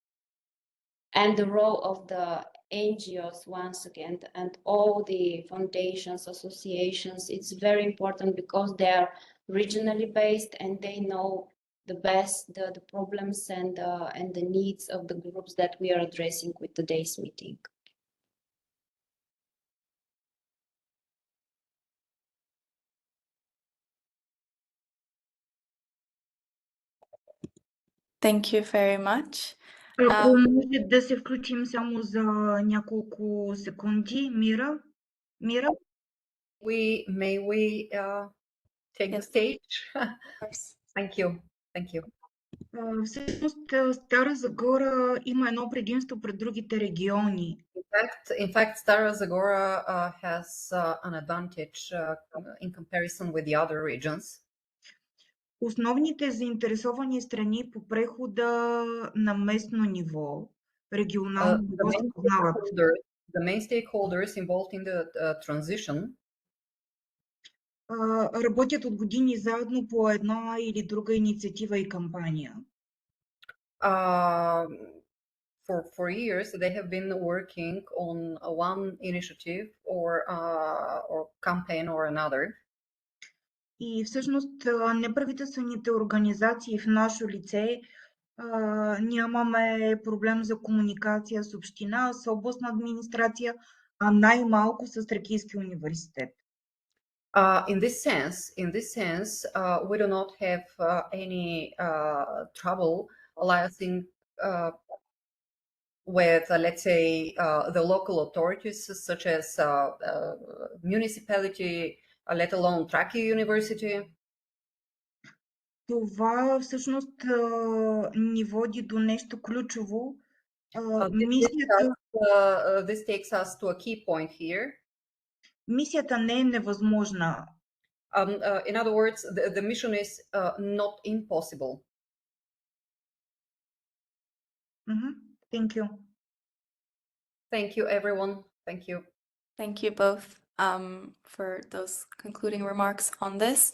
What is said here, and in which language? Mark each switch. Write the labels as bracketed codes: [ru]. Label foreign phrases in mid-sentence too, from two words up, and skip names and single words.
[en] And the role of the NGOs, once again, and all the foundations, associations, it's very important, because they are regionally based and they know the best the problems and the needs of the groups that we are addressing with today's meeting. Thank you very much. [bg] Ако може да се включим само за няколко секунди. Мира? [en] May we take the stage? Thank you. Thank you. [bg] Всъщност Стара Загора има едно предимство пред другите региони. [en] In fact, Stara Zagora has an advantage in comparison with the other regions. [bg] Основните заинтересовани страни по прехода на местно ниво, регионално ниво, се познават. [en] The main stakeholders involved in the transition [bg] работят от години заедно по една или друга инициатива и кампания. [en] For years, they have been working on one initiative or campaign or another. [bg] И всъщност неправителствените организации в наше лице нямаме проблем за комуникация с община, с областна администрация, а най-малко с Тракийския университет. [en] In this sense, we do not have any trouble liaising with, let's say, the local authorities, such as municipality, let alone Trachea University. [bg] Това всъщност ни води до нещо ключово. [en] This takes us to a key point here. [bg] Мисията не е невъзможна. [en] In other words, the mission is not impossible. Thank you. Thank you, everyone. Thank you. Thank you both for those concluding remarks on this.